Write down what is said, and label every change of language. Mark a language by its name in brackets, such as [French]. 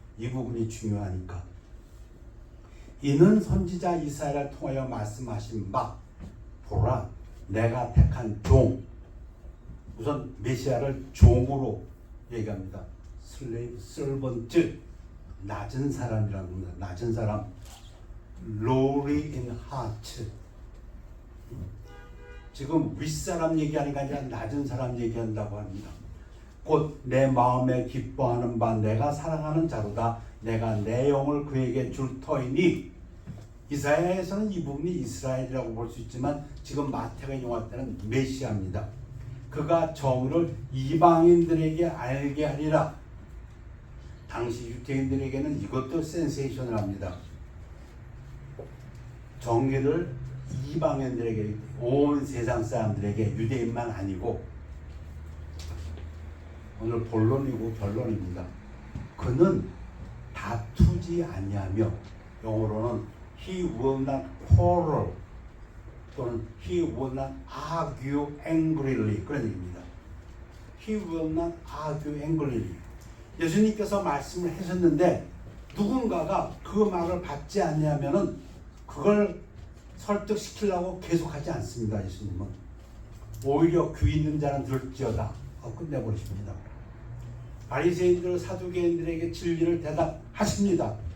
[Korean] 이 부분이 중요하니까. 이는 선지자 이사야를 통하여 말씀하신 바, 보라 내가 택한 종, 우선 메시아를 종으로 얘기합니다. 슬레이브, servant, 낮은 사람이라는 겁니다. 낮은 사람, [English] lowly in heart. [Korean] 지금 윗사람 얘기하는 게 아니라 낮은 사람 얘기한다고 합니다. 곧 내 마음에 기뻐하는 바 내가 사랑하는 자로다. 내가 내 영을 그에게 줄 터이니. 이사야에서는 이 부분이 이스라엘이라고 볼 수 있지만 지금 마태가 인용할 때는 메시아입니다. 그가 정의를 이방인들에게 알게 하리라. 당시 유대인들에게는 이것도 센세이셔널합니다. 정의를 이방인들에게, 온 세상 사람들에게, 유대인만 아니고. 오늘 본론이고 결론입니다. 그는 다투지 아니하며, 영어로는 [English] he will not quarrel [Korean] 또는 [English] he will not argue angrily, [Korean] 그런 얘기입니다. [English] he will not argue angrily. [Korean] 예수님께서 말씀을 하셨는데 누군가가 그 말을 받지 않냐면은 그걸 설득시키려고 계속하지 않습니다. 예수님은 오히려 귀 있는 자는 들을지어다 하고 끝내버리십니다. 바리새인들, 사두개인들에게 진리를 대답하십니다.